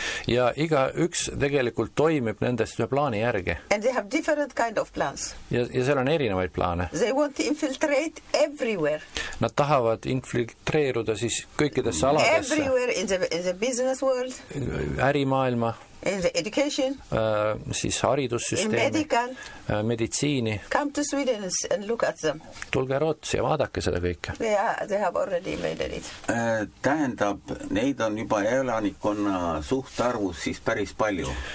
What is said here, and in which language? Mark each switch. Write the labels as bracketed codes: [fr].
[et] Ja iga üks tegelikult toimib nendest ühe plaani järgi. [en] And they have different kind of plans. [et] Ja seal on erinevaid plaane. [en] They want to infiltrate everywhere. [et] Nad tahavad infiltreeruda siis kõikidesse aladesse. [en] Everywhere in the business world. [et] Ärimaailma. [en] In the education. [et] Siis haridussüsteemi. [en] In medical. [et] Meditsiini. [en] Come to Sweden and look at them. [et] Tulge Rootsi ja vaadake seda kõike. [en] Yeah, they have already made it. [et] Tähendab, neid on juba elanikkonna suht arvus siis päris palju.